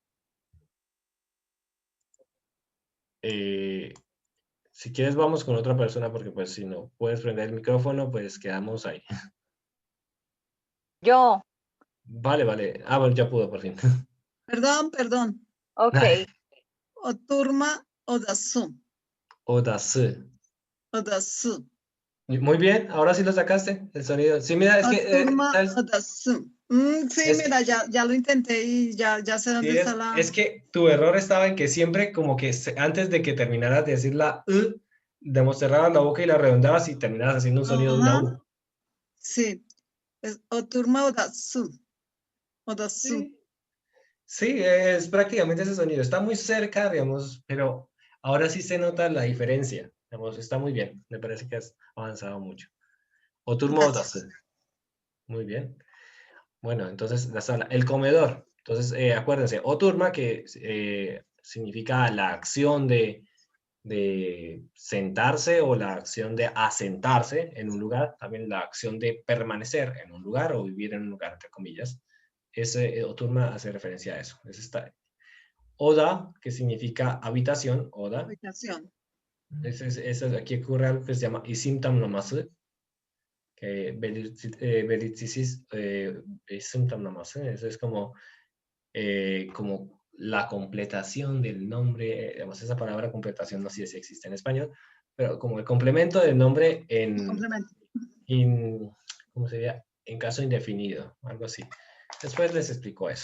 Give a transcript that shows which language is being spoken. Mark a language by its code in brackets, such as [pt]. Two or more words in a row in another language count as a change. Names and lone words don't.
[es] Si quieres, vamos con otra persona, porque pues si no puedes prender el micrófono, pues quedamos ahí. Yo. Vale, vale. Ah, bueno, ya pudo por fin. Perdón. Ok. [tr] Oturma odası. Odası. Odası. [es] Muy bien, ahora sí lo sacaste, el sonido. Sí, mira, es que... [tr] Oturma odası. [es] Sí, Es mira, ya lo intenté y ya sé Sí, dónde está la... es que tu error estaba en que siempre como que antes de que terminaras de decir la cerrabas la boca y la redondeabas y terminabas haciendo un sonido de una Ajá, U. sí. Es [tr] oturma odası. Odası. [es] Sí. Sí, es prácticamente ese sonido. Está muy cerca, digamos, pero ahora sí se nota la diferencia. Digamos, está muy bien. Me parece que has avanzado mucho. [tr] Oturma odası. [es] Gracias. Muy bien. Bueno, entonces la sala. El comedor. Entonces, acuérdense, oturma, que significa la acción de sentarse o la acción de asentarse en un lugar, también la acción de permanecer en un lugar o vivir en un lugar, entre comillas. Ese oturma hace referencia a eso. Es esta. Oda, que significa habitación, oda. Habitación. Aquí ocurre algo que se llama [tr] isim tamlaması, [es] que [tr] belirtisiz isim tamlaması, [es] eso es como la completación del nombre, digamos, esa palabra completación no sé si existe en español, pero como el complemento del nombre Complemento. ¿cómo sería? En caso indefinido, algo así. Después les explico eso.